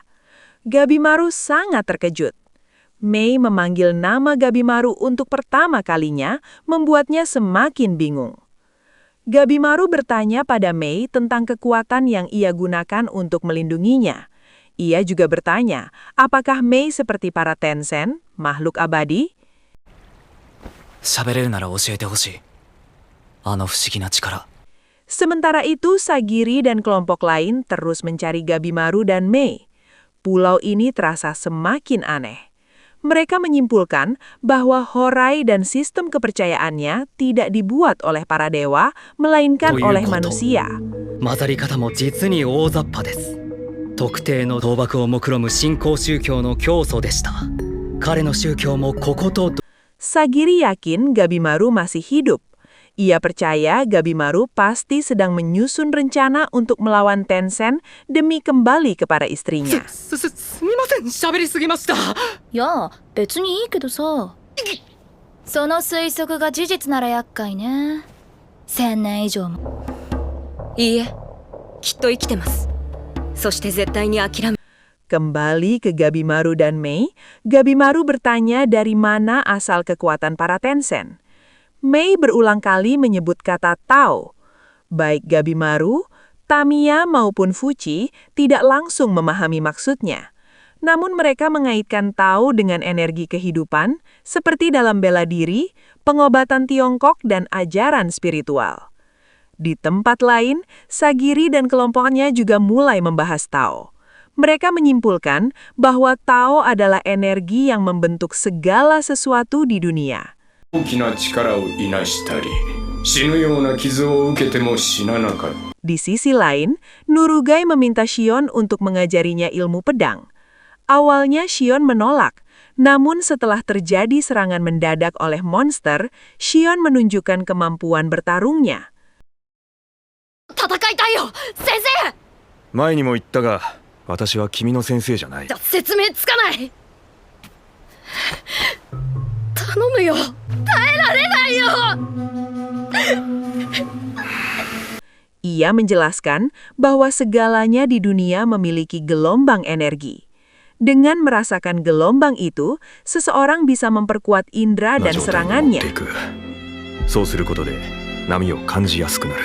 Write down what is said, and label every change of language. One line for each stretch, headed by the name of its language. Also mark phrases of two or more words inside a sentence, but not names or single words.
Indonesian: Gabimaru sangat terkejut. Mei memanggil nama Gabimaru untuk pertama kalinya, membuatnya semakin bingung. Gabimaru bertanya pada Mei tentang kekuatan yang ia gunakan untuk melindunginya. Ia juga bertanya, apakah Mei seperti para Tensen, makhluk abadi?
Japanese: 喋れるなら教えてほしい。あの不思議な力。
Indonesian: Sementara itu, Sagiri dan kelompok lain terus mencari Gabimaru dan Mei. Pulau ini terasa semakin aneh. Mereka menyimpulkan bahwa Horai dan sistem kepercayaannya tidak dibuat oleh para dewa, melainkan oleh manusia.
Japanese: 混ざり方も実に大雑把です。特定の倒幕を目論む新興宗教の教祖でした。彼の宗教もここと。
Indonesian: Sagiri yakin Gabimaru masih hidup. Ia percaya Gabimaru pasti sedang menyusun rencana untuk melawan Tensen demi kembali kepada istrinya.
Japanese: すみません、喋りすぎました。いや、別にいいけどさ。その推測が事実なら厄介ね。1000年以上も。いいえ、きっと生きてます。そして絶対に諦め。
Indonesian: Kembali ke Gabimaru dan Mei, Gabimaru bertanya dari mana asal kekuatan para Tensen. Mei berulang kali menyebut kata Tao. Baik Gabimaru, Tamiya maupun Fuchi tidak langsung memahami maksudnya. Namun mereka mengaitkan Tao dengan energi kehidupan, seperti dalam bela diri, pengobatan Tiongkok, dan ajaran spiritual. Di tempat lain, Sagiri dan kelompoknya juga mulai membahas Tao. Mereka menyimpulkan bahwa Tao adalah energi yang membentuk segala sesuatu di dunia.
Japanese: 大きな力をいなしたり、死ぬような傷を受けても死ななかった。
Indonesian: Di sisi lain, Nurugai meminta Shion untuk mengajarinya ilmu pedang. Awalnya Shion menolak, namun setelah terjadi serangan mendadak oleh monster, Shion menunjukkan kemampuan bertarungnya.
Japanese: 戦いたいよ、先生。前にも言ったが、私は君の先生じゃない。説明つかない。 頼むよ。耐えられないよ。
Indonesian: Ia menjelaskan bahwa segalanya di dunia memiliki gelombang energi. Dengan merasakan gelombang itu, seseorang bisa memperkuat indera dan serangannya.
Japanese: そうすることで波を感じやすくなる。